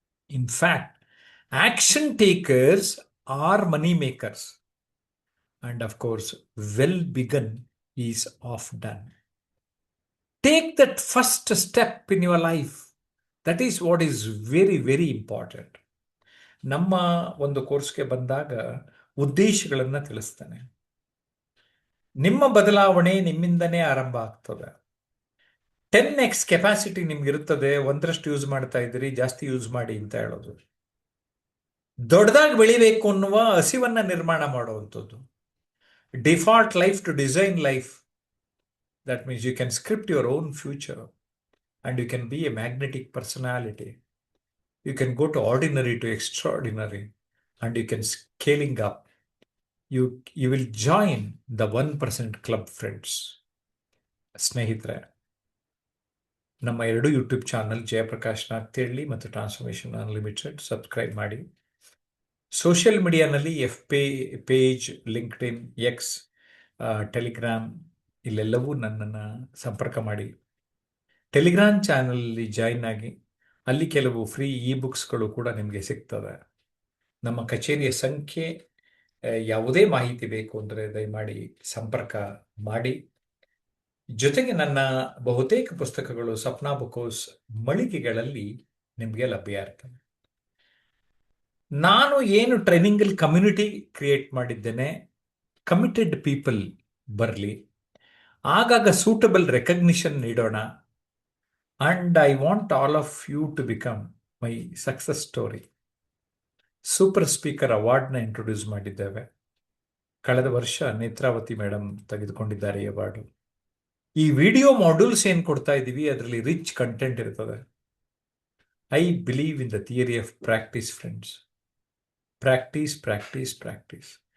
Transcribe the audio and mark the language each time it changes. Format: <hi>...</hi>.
<en>In fact, action takers are money makers. And of course, well begun is half done. Take that first step in your life. That is what is very, very important.</en> <kn>ನಮ್ಮ ಒಂದು ಕೋರ್ಸ್ಗೆ ಬಂದಾಗ ಉದ್ದೇಶಗಳನ್ನು ತಿಳಿಸ್ತಾನೆ. ನಿಮ್ಮ ಬದಲಾವಣೆ ನಿಮ್ಮಿಂದನೇ ಆರಂಭ ಆಗ್ತದೆ. 10x capacity ನಿಮ್ಗಿರುತ್ತದೆ, ಒಂದರಷ್ಟು use ಮಾಡ್ತಾ ಇದ್ದೀರಿ, ಜಾಸ್ತಿ ಯೂಸ್ ಮಾಡಿ ಅಂತ ಹೇಳೋದು. ದೊಡ್ಡದಾಗಿ ಬೆಳಿಬೇಕು ಅನ್ನುವ ಹಸಿವನ್ನ ನಿರ್ಮಾಣ ಮಾಡುವಂಥದ್ದು.</kn> <en>Default life to design life. That means you can script your own future and you can be a magnetic personality. You can go to ordinary to extraordinary, and you can scaling up. You will join the 1% club, friends.</en> <kn>ಸ್ನೇಹಿತರೆ, ನಮ್ಮ ಎರಡು YouTube channel Jayaprakash Nagathihalli ಮತ್ತು transformation unlimited subscribe ಮಾಡಿ. Social ಮೀಡಿಯಾನಲ್ಲಿ page, LinkedIn, X, Telegram, ಇಲ್ಲೆಲ್ಲವೂ ನನ್ನನ್ನು ಸಂಪರ್ಕ ಮಾಡಿ. Telegram ಚಾನಲಲ್ಲಿ join ಆಗಿ, ಅಲ್ಲಿ ಕೆಲವು ಫ್ರೀ ಇ ಬುಕ್ಸ್ಗಳು ಕೂಡ ನಿಮಗೆ ಸಿಗ್ತವೆ. ನಮ್ಮ ಕಚೇರಿಯ ಸಂಖ್ಯೆ, ಯಾವುದೇ ಮಾಹಿತಿ ಬೇಕು ಅಂದರೆ ದಯಮಾಡಿ ಸಂಪರ್ಕ ಮಾಡಿ. ಜೊತೆಗೆ ನನ್ನ ಬಹುತೇಕ ಪುಸ್ತಕಗಳು ಸಪ್ನಾ ಬುಕ್ ಹೌಸ್ ಮಳಿಗೆಗಳಲ್ಲಿ ನಿಮಗೆ ಲಭ್ಯ ಇರ್ತವೆ. ನಾನು ಏನು ಟ್ರೈನಿಂಗಲ್ಲಿ ಕಮ್ಯುನಿಟಿ ಕ್ರಿಯೇಟ್ ಮಾಡಿದ್ದೇನೆ, ಕಮಿಟೆಡ್ ಪೀಪಲ್ ಬರಲಿ, ಆಗಾಗ ಸೂಟಬಲ್ ರೆಕಗ್ನಿಷನ್ ನೀಡೋಣ.</kn> <en>And I want all of you to become my success story.</en> <kn>Super speaker ಅವಾರ್ಡ್ನ introduce ಮಾಡಿದ್ದೇವೆ. ಕಳೆದ ವರ್ಷ ನೇತ್ರಾವತಿ ಮೇಡಮ್ ತೆಗೆದುಕೊಂಡಿದ್ದಾರೆ ಈ ಅವಾರ್ಡು. ಈ ವಿಡಿಯೋ ಮಾಡ್ಯೂಲ್ಸ್ ಏನು ಕೊಡ್ತಾ ಇದ್ದೀವಿ, ಅದರಲ್ಲಿ ರಿಚ್ ಕಂಟೆಂಟ್ ಇರ್ತದೆ.</kn> <en>I believe in the theory of practice, friends. Practice, practice, practice.</en>